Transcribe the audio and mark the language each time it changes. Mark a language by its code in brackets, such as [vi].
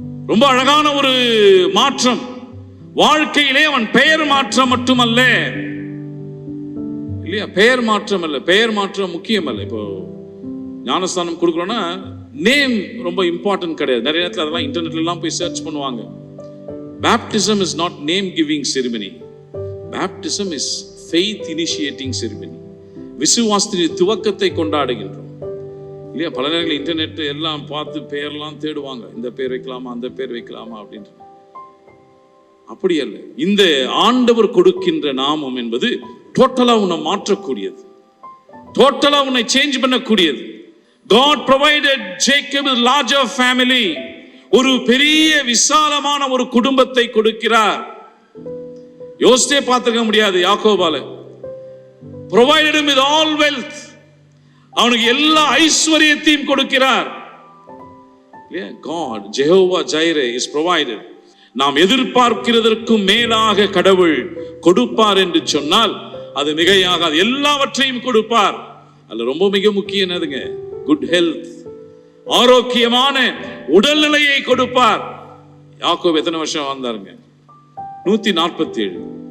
[ta] ரொம்ப அழகான ஒரு மாற்றம். வாழ்க்கையிலே அவன் பெயர் மாற்றம் மட்டுமல்ல, இல்லையா? பெயர் மாற்றம் அல்ல, பெயர் மாற்றம் முக்கியம் அல்ல. இப்போ ஞானஸ்தானம் கொடுக்குறோம்னா நேம் ரொம்ப இம்பார்ட்டன்ட் கிடையாது. நிறைய நேரத்தில் அதெல்லாம் இன்டர்நெட்ல எல்லாம் போய் சர்ச் பண்ணுவாங்க. [en] Baptism is not name giving ceremony. Baptism is faith initiating ceremony. [ta] விசுவாசத்தின் துவக்கத்தை கொண்டாடுகின்றோம், இல்லையா? பல நேரங்களில் இன்டர்நெட் எல்லாம் பார்த்து பெயர்லாம் தேடுவாங்க, இந்த பேர் வைக்கலாமா அந்த பேர் வைக்கலாமா அப்படின்ற. அப்படி அல்ல. இந்த ஆண்டவர் கொடுக்கின்ற நாமம் என்பது டோட்டலா உன்னை மாற்றக்கூடியது, டோட்டலா உன்னை சேஞ்ச் பண்ணக்கூடியது. [en] God provided Jacob a larger family. [ta] ஒரு பெரிய விசாலமான ஒரு குடும்பத்தை கொடுக்கிறார். யோசிச்சே பார்த்திருக்க முடியாது யாக்கோபால. [en] provided him with all wealth. [ta] அவனுக்கு எல்லா ஐஸ்வரியத்தையும் கொடுக்கிறார். [en] God, Jehovah Jireh is provided. [ta] நாம் எதிர்பார்க்கிறதற்கும் மேலாக கடவுள் கொடுப்பார் என்று சொன்னால் அது மிகையாகாது. எல்லாவற்றையும் கொடுப்பார். அதுல ரொம்ப மிக முக்கியம் என்னதுங்க? குட் ஹெல்த், ஆரோக்கியமான உடல்நிலையை கொடுப்பார். யாக்கோபு எத்தனை வருஷம் வாழ்ந்தாருங்க? 147.